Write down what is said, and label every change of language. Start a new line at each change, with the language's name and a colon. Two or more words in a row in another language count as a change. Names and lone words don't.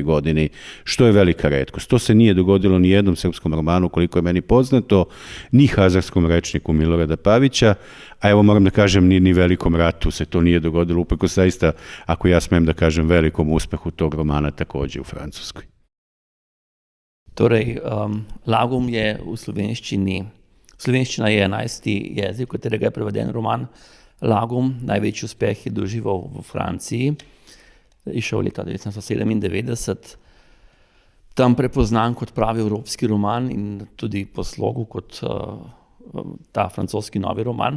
Serbian: godini, što je velika retkost. To se nije dogodilo ni jednom srpskom romanu, koliko je meni poznato, ni Hazarskom rečniku Milorada Pavića, a evo moram da kažem, ni Velikom ratu se to nije dogodilo, uprkos zaista, ako ja smem da kažem, velikom uspehu tog romana takođe u Francuskoj.
Slovenian: Torej, Lagum je v slovenščini, slovenščina je 11. jezik, v katerega je preveden roman Lagum, največji uspeh je doživel v Franciji, išel leta 1997, tam prepoznan kot pravi evropski roman in tudi po slogu kot ta francoski novi roman.